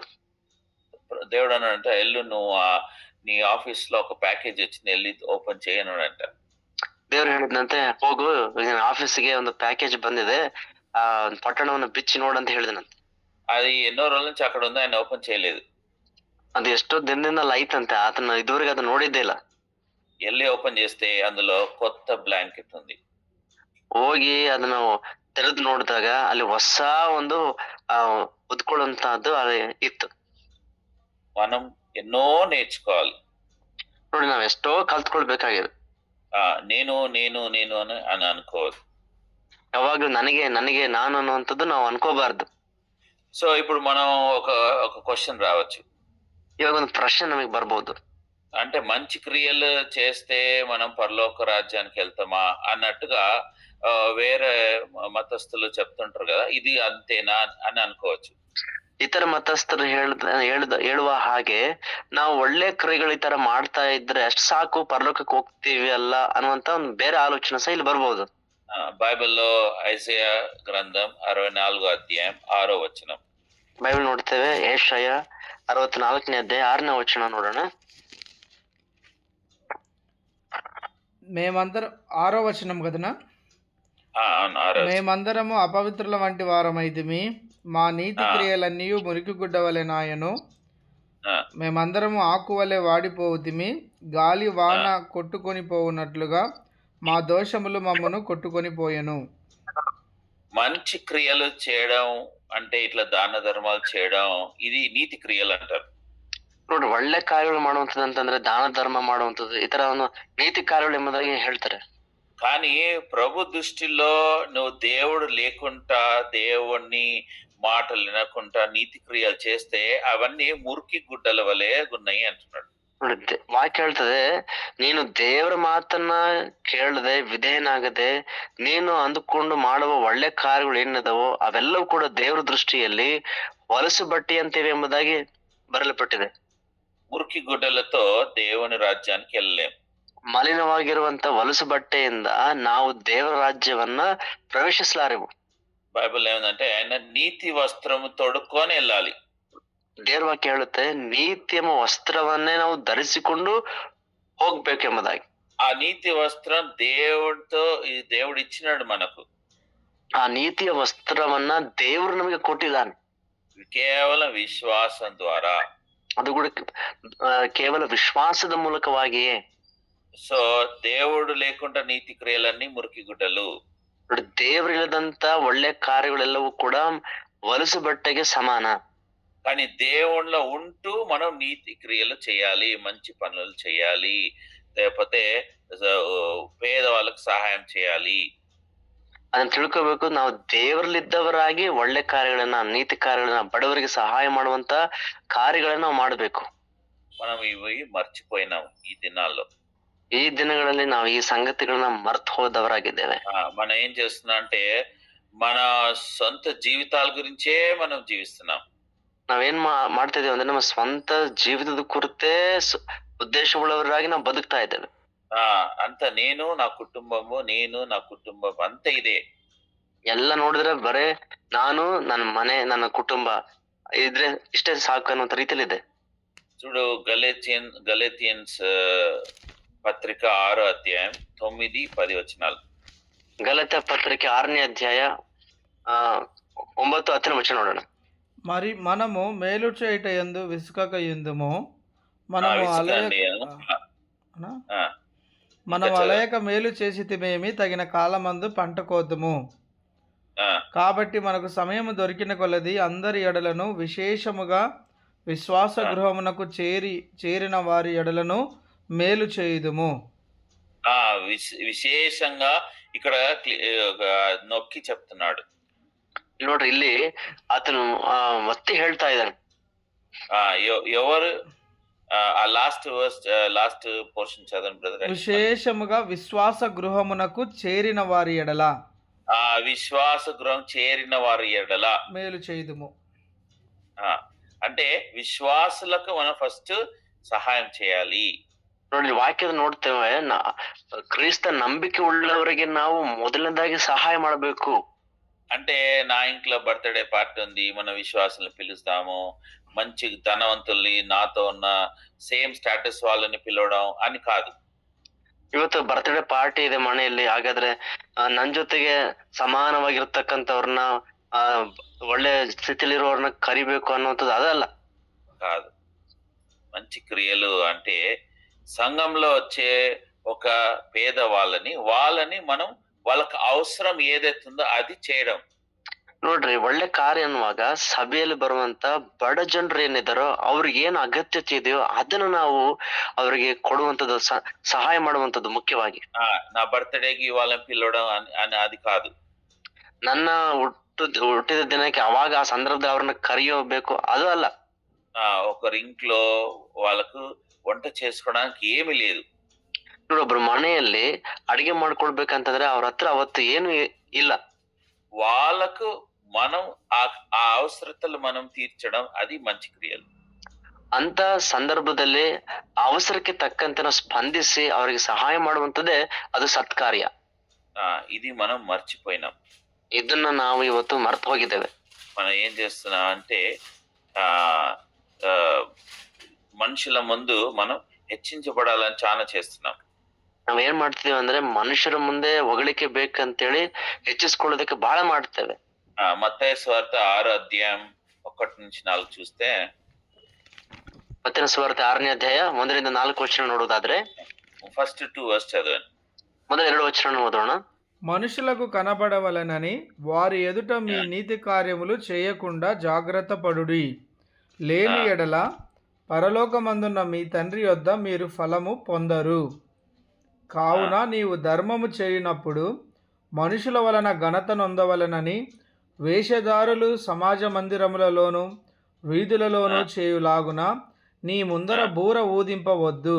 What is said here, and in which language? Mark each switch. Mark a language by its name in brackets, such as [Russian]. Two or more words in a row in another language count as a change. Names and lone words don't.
[Telugu] దేవుడు అన్నాడంట, ఎల్లు నువ్వు నీ ఆఫీస్ లో ఒక ప్యాకేజ్ వచ్చింది, వెళ్ళి ఓపెన్ చేయనుడంట. [Kannada] ದೇವ್ರು ಹೇಳಿದಂತೆ, ಹೋಗು, ಆಫೀಸ್ಗೆ ಒಂದು ಪ್ಯಾಕೇಜ್ ಬಂದಿದೆ, ಆ ಪಟ್ಟಣವನ್ನು ಬಿಚ್ಚಿ ನೋಡಂತ ಹೇಳಿದನಂತೆ. [Telugu] అది ఎన్నో రోజుల నుంచి అక్కడ ఉంది, ఆయన ఓపెన్ చేయలేదు. [Kannada] ಅದು ಎಷ್ಟೋ ದಿನದಿಂದ ಐತಂತೆ, ಆತನ ಇದುವರೆಗೆ ಅದು ನೋಡಿದ್ದೇ ಇಲ್ಲ. [Telugu] వెళ్ళి ఓపెన్ చేస్తే అందులో కొత్త బ్లాంకెట్ ఉంది. [Kannada] ಹೋಗಿ ಅದನ್ನ ತೆರೆದು ನೋಡಿದಾಗ ಅಲ್ಲಿ ಹೊಸ ಒಂದು ಹೊದ್ಕೊಳ್ಳುವಂತಹದ್ದು ಅಲ್ಲಿ ಇತ್ತು. [Telugu] మనం ఎన్నో నేర్చుకోవాలి. [Kannada] ನೋಡಿ, ನಾವ್ ಎಷ್ಟೋ ಕಲ್ತ್ಕೊಳ್ಬೇಕಾಗಿದೆ. [Telugu] నేను నేను నేను అని అనుకోవద్దు. [Kannada] ಯಾವಾಗ್ಲೂ ನನಗೆ ನನಗೆ ನಾನು ಅನ್ನುವಂಥದ್ದು ನಾವು ಅನ್ಕೋಬಾರ್ದು. [Telugu] సో ఇప్పుడు మనం ఒక క్వశ్చన్ రావచ్చు. [Kannada] ಇವಾಗ ಒಂದು ಪ್ರಶ್ನೆ ನಮಗೆ ಬರ್ಬೋದು. [Telugu] అంటే మంచి క్రియలు చేస్తే మనం పరలోక రాజ్యానికి వెళ్తామా అన్నట్టుగా వేరే మతస్థులు చెప్తుంటారు కదా, ఇది అంతేనా అని అనుకోవచ్చు. [Kannada] ಇತರ ಮತಸ್ಥರು ಹೇಳುವ ಹಾಗೆ ನಾವು ಒಳ್ಳೆ ಕ್ರಿಯೆಗಳು ಈ ತರ ಮಾಡ್ತಾ ಇದ್ರೆ ಅಷ್ಟು ಸಾಕು, ಪರಲೋಕಕ್ಕೆ ಹೋಗ್ತೀವಿ ಅಲ್ಲ ಅನ್ನುವಂತ ಒಂದು ಬೇರೆ ಆಲೋಚನೆ ಸಹ ಇಲ್ಲಿ ಬರ್ಬೋದು. [Telugu] బైబిల్లో ఐజయా గ్రంథం 64వ అధ్యాయం 6వ వచనం. [Kannada] ಬೈಬಲ್ ನೋಡ್ತೇವೆ, ಯೆಶಾಯ 64ನೇ ಅಧ್ಯಾಯ 6ನೇ ವಚನ ನೋಡೋಣ. [Telugu] మేమందరం 6వ వచనం కదనా? అవును. మేమందరము అపవిత్రుల వంటి వారమైతిమి, మా నీతి క్రియలన్నీ మురికి గుడ్డ వలె నాయను. మేమందరము ఆకువలే వాడిపోవుతిమి, గాలి వాన కొట్టుకొని పోవునట్లుగా మా దోషములు మమ్మను కొట్టుకొని పోయెను. మంచి క్రియలు చేయడం అంటే ఇట్లా దాన ధర్మాలు చేయడం, ఇది నీతి క్రియలు అంటారు. [Kannada] ನೋಡಿ, ಒಳ್ಳೆ ಕಾರ್ಯಗಳು ಮಾಡುವಂಥದ್ದು ಅಂತಂದ್ರೆ ದಾನ ಧರ್ಮ ಮಾಡುವಂಥದ್ದು, ಈ ತರ ಒಂದು ನೀತಿ ಕಾರ್ಯಗಳು ಎಂಬುದಾಗಿ ಹೇಳ್ತಾರೆ. [Telugu] కానీ ప్రభు దృష్టిలో నువ్వు దేవుడు లేకుండా, దేవుణ్ణి మాటలు వినకుండా నీతి క్రియలు చేస్తే అవన్నీ మురికి గుడ్డల వలె ఉన్నాయి అంటున్నాడు. [Kannada] ನೋಡಿ, ವಾಕ್ಯ ಹೇಳ್ತದೆ, ನೀನು ದೇವರ ಮಾತನ್ನ ಕೇಳದೆ ವಿಧೇಯನಾಗದೆ ನೀನು ಅಂದುಕೊಂಡು ಮಾಡುವ ಒಳ್ಳೆ ಕಾರ್ಯಗಳು ಏನಿದಾವೋ ಅವೆಲ್ಲವೂ ಕೂಡ ದೇವರ ದೃಷ್ಟಿಯಲ್ಲಿ ಹೊಲಸು ಬಟ್ಟೆ ಅಂತಿವೆ ಎಂಬುದಾಗಿ ಬರೆಯಲ್ಪಟ್ಟಿದೆ. [Telugu] మురికి గుడ్డలతో దేవుని రాజ్యానికి వెళ్ళలేం. [Kannada] ಮಲಿನವಾಗಿರುವಂತ ಹೊಲಸು ಬಟ್ಟೆಯಿಂದ ನಾವು ದೇವರ ರಾಜ್ಯವನ್ನ ಪ್ರವೇಶಿಸಲಾರೆವು. [Telugu] బైబిల్ ఏమందంటే ఆయన నీతి వస్త్రము తొడుక్కొని వెళ్ళాలి. [Kannada] ದೇವರ ವಾಕ್ಯ ಹೇಳುತ್ತೆ, ನೀತಿಯ ವಸ್ತ್ರವನ್ನೇ ನಾವು ಧರಿಸಿಕೊಂಡು ಹೋಗ್ಬೇಕೆಂಬುದಾಗಿ. [Telugu] ఆ నీతి వస్త్రం దేవుడు ఇచ్చినాడు మనకు. [Kannada] ಆ ನೀತಿಯ ವಸ್ತ್ರವನ್ನ ದೇವರು ನಮಗೆ ಕೊಟ್ಟಿದ್ದಾನೆ. [Telugu] కేవలం విశ్వాసం ద్వారా. [Kannada] ಅದು ಕೂಡ ಕೇವಲ ವಿಶ್ವಾಸದ ಮೂಲಕವಾಗಿಯೇ. [Telugu] సో దేవుడు లేకుండా నీతి క్రియలన్నీ మురికి గుడ్డలు. [Kannada] ದೇವರಿಲ್ಲದಂತ ಒಳ್ಳೆ ಕಾರ್ಯಗಳೆಲ್ಲವೂ ಕೂಡ ಹೊಲಸು ಬಟ್ಟೆಗೆ ಸಮಾನ. [Telugu] కానీ దేవుళ్ళలో ఉంటూ మనం నీతి క్రియలు చేయాలి, మంచి పనులు చేయాలి, లేకపోతే పేదవాళ్ళకు సహాయం చేయాలి. [Kannada] ಅದನ್ನ ತಿಳ್ಕೋಬೇಕು, ನಾವು ದೇವರಲ್ಲಿದ್ದವರಾಗಿ ಒಳ್ಳೆ ಕಾರ್ಯಗಳನ್ನ, ನೀತಿ ಕಾರ್ಯಗಳನ್ನ, ಬಡವರಿಗೆ ಸಹಾಯ ಮಾಡುವಂತ ಕಾರ್ಯಗಳನ್ನ ನಾವು ಮಾಡಬೇಕು. [Telugu] మనం ఇవి మర్చిపోయినాం ఈ దినాల్లో. [Kannada] ಈ ದಿನಗಳಲ್ಲಿ ನಾವು ಈ ಸಂಗತಿಗಳನ್ನ ಮರ್ತು ಹೋದವರಾಗಿದ್ದೇವೆ. [Telugu] మనం ఏం చేస్తున్నాం అంటే మన సొంత జీవితాల గురించే మనం జీవిస్తున్నాం. [Kannada] ನಾವೇನ್ ಮಾಡ್ತಾ ಇದೀವಿ ಅಂದ್ರೆ ನಮ್ಮ ಸ್ವಂತ ಜೀವಿತದ ಕುರಿತೇ ಉದ್ದೇಶವುಳ್ಳವರಾಗಿ ನಾವು ಬದುಕ್ತಾ ಇದ್ದೇವೆ. [Telugu] అంత నేను నా కుటుంబం అంత ఇదే. [Kannada] ಎಲ್ಲ ನೋಡಿದ್ರೆ ಬರೇ ನಾನು, ನನ್ನ ಮನೆ, ನನ್ನ ಕುಟುಂಬ ಇದ್ರೆ ಇಷ್ಟೇ ಸಾಕು ಅನ್ನುವಂತ ರೀತಿಯಲ್ಲಿ ಇದೆ. [Telugu] చూడు, గలేతియన్స్ పత్రిక 6వ అధ్యాయం 9-10 వచనాలు. [Kannada] ಗಲಾತ್ಯ ಪತ್ರಿಕೆ 6ನೇ ಅಧ್ಯಾಯ 9-10 ವಚನ ನೋಡೋಣ. [Telugu] మరి మనము మేలు చేయుట యందు విసుకక యుందుము, మనము అలయక మేలు చేసితిమేమి, తగిన కాలమందు పంట కోద్దుము. కాబట్టి మనకు సమయము దొరికిన కొలది అందరి ఎడలను, విశేషముగా విశ్వాస గృహమునకు చేరిన వారి ఎడలను మేలు చేయుదుము. విశేషంగా ఇక్కడ నొక్కి చెప్తున్నాడు. [Kannada] ನೋಡ್ರಿ, ಇಲ್ಲಿ ಆತನು ಒತ್ತಿ ಹೇಳ್ತಾ ಇದ್ದಾನೆ. [Telugu] ఎవరు [English] last portion [Telugu] చదవండి బ్రదర్. విశేషముగా విశ్వాస గృహమునకు చేరిన వారి ఎడల, విశ్వాస గృహం చేరిన వారి ఎడల మేలు చేయుదుము. ఆ, అంటే విశ్వాసులకు మనం ఫస్ట్ సహాయం చేయాలి. [Kannada] ನೋಡಿ ವಾಕ್ಯದ ನೋಡ್ತೇವೆ ಕ್ರಿಸ್ತ ನಂಬಿಕೆ ಉಳ್ಳವರಿಗೆ ನಾವು ಮೊದಲನೇದಾಗಿ ಸಹಾಯ ಮಾಡಬೇಕು. [Telugu] అంటే నా ఇంట్లో [English] birthday party [Telugu] ఉంది. మన విశ్వాసుల్ని పిలుస్తాము. మంచి ధనవంతుల్ని, నాతో ఉన్న [English] same status [Telugu] వాళ్ళని పిలవడం అని కాదు. [Kannada] ಇವತ್ತು [English] birthday party [Kannada] ಇದೆ ಮನೆಯಲ್ಲಿ, ಹಾಗಾದ್ರೆ ನನ್ ಜೊತೆಗೆ ಸಮಾನವಾಗಿರ್ತಕ್ಕಂಥವ್ರನ್ನ ಆ ಒಳ್ಳೆ ಸ್ಥಿತಿಲಿರುವವ್ರನ್ನ ಕರಿಬೇಕು ಅನ್ನುವಂಥದ್ದು ಅದಲ್ಲ. [Telugu] కాదు. మంచి క్రియలు అంటే సంఘంలో వచ్చే ఒక పేద వాళ్ళని మనం వాళ్ళకి అవసరం ఏదైతుందో అది చేయడం. [Kannada] ನೋಡ್ರಿ, ಒಳ್ಳೆ ಕಾರ್ಯ ಅನ್ನುವಾಗ ಸಭೆಯಲ್ಲಿ ಬರುವಂತ ಬಡ ಜನರು ಏನಿದಾರೋ ಅವ್ರಿಗೆ ಏನ್ ಅಗತ್ಯತೆ ಇದೆಯೋ ಅದನ್ನ ನಾವು ಅವರಿಗೆ ಕೊಡುವಂತದ್ದು, ಸಹಾಯ ಮಾಡುವಂತದ್ದು ಮುಖ್ಯವಾಗಿ. [Telugu] నా బర్త్‌డేకి వాళ్ళని పిలవడం అని అది కాదు. [Kannada] ನನ್ನ ಹುಟ್ಟಿದ ದಿನಕ್ಕೆ ಅವಾಗ ಆ ಸಂದರ್ಭದಲ್ಲಿ ಅವ್ರನ್ನ ಕರೆಯಬೇಕು ಅದು ಅಲ್ಲ. [Telugu] ఒకరింట్లో వాళ్ళకు వంట చేసుకోవడానికి ఏమీ లేదు. [Kannada] ನೋಡೊಬ್ರು ಮನೆಯಲ್ಲಿ ಅಡಿಗೆ ಮಾಡ್ಕೊಳ್ಬೇಕಂತಂದ್ರೆ ಅವ್ರ ಹತ್ರ ಅವತ್ತು ಏನು ಇಲ್ಲ. [Telugu] వాళ్ళకు మనం ఆ అవసరతలు మనం తీర్చడం అది మంచి క్రియలు. [Kannada] ಅಂತ ಸಂದರ್ಭದಲ್ಲಿ ಅವಸರಕ್ಕೆ ತಕ್ಕಂತೆ ನಾವು ಸ್ಪಂದಿಸಿ ಅವರಿಗೆ ಸಹಾಯ ಮಾಡುವಂತದ್ದೇ ಅದು ಸತ್ಕಾರ್ಯ. [Telugu] ఇది మనం మర్చిపోయినాం. [Kannada] ಇದನ್ನ ನಾವು ಇವತ್ತು ಮರ್ತು ಹೋಗಿದ್ದೇವೆ. [Telugu] మనం ఏం చేస్తున్నాం అంటే ఆ మనుషుల ముందు మనం హెచ్చించబడాలని చాలా చేస్తున్నాం. [Kannada] ನಾವ್ ಏನ್ ಮಾಡ್ತೀವಿ ಅಂದ್ರೆ ಮನುಷ್ಯರ ಮುಂದೆ ಹೊಗಳಿಕೆ ಬೇಕಂತೇಳಿ ಹೆಚ್ಚಿಸ್ಕೊಳ್ಳೋದಕ್ಕೆ ಬಹಳ ಮಾಡ್ತೇವೆ. [Telugu] మత్తయి సువార్త 6వ అధ్యాయం 1-4 చూస్తే, [Kannada] ಮತ್ತಿನ ಸುವಾರ್ತೆ 6ನೇ ಅಧ್ಯಾಯ 1-4 ವಚನ ನೋಡುವುದಾದ್ರೆ [English] first 2 verse [Telugu] చదవండి. [Kannada] ಮೊದಲ 2 ವಚನ ಓದೋಣ. [Telugu] మనుషులకు కనబడవలెనని వారి ఎదుట మీ నీతి కార్యములు చేయకుండా జాగ్రత్త పడుడి. లేని ఎడల పరలోకమందున్న మీ తండ్రి యొద్ద మీరు ఫలము పొందరు. కావున నీవు ధర్మము చేయనప్పుడు మనుషుల వలన ఘనత నొందవలెనని వేషధారులు సమాజ మందిరములలోను వీధులలోనూ చేయులాగున నీ ముందర బూర ఊదింపవద్దు.